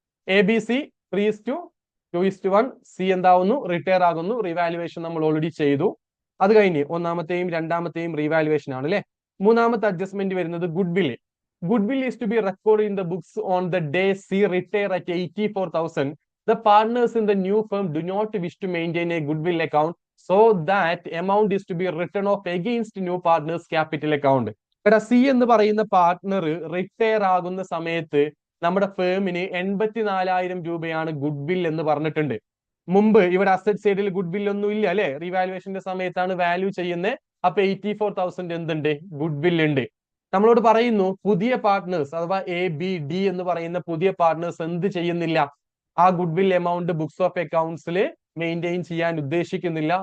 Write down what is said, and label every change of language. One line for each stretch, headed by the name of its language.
Malayalam: ABC 3:2:1 C എന്താവുന്നു, retire ആകുന്നു. Revaluation നമ്മൾ already ചെയ്തു. അത് കഴിഞ്ഞ് ഒന്നാമത്തെയും രണ്ടാമത്തെയും റിവാലുവേഷൻ ആണ് അല്ലെ. മൂന്നാമത്തെ അഡ്ജസ്റ്റ്മെന്റ് വരുന്നത്
English: Goodwill is to be record in the books on the day C retire at 84,000. The partners in the new firm do not wish to maintain a goodwill account, so that amount is to be written off against new partners capital account.
Malayalam: എടാ, C എന്ന് പറയുന്ന partner retire ആകുന്ന സമയത്ത് നമ്മുടെ ഫേമിന് 84,000 രൂപയാണ് goodwill എന്ന് പറഞ്ഞിട്ടുണ്ട്. മുമ്പ് ഇവിടെ അസറ്റ് സൈഡിൽ ഗുഡ്വിൽ ഒന്നും ഇല്ല അല്ലെ, റിവാലുവേഷന്റെ സമയത്താണ് വാല്യൂ ചെയ്യുന്നത്. അപ്പൊ 84,000 എന്തുണ്ട്, ഗുഡ്വിൽ ഉണ്ട്. നമ്മളോട് പറയുന്നു പുതിയ പാർട്ട്നേഴ്സ് അഥവാ ABD എന്ന് പറയുന്ന പുതിയ പാർട്ട്നേഴ്സ് എന്ത് ചെയ്യുന്നില്ല, ആ goodwill amount books of അക്കൗണ്ട്സിൽ maintain ചെയ്യാൻ ഉദ്ദേശിക്കുന്നില്ല.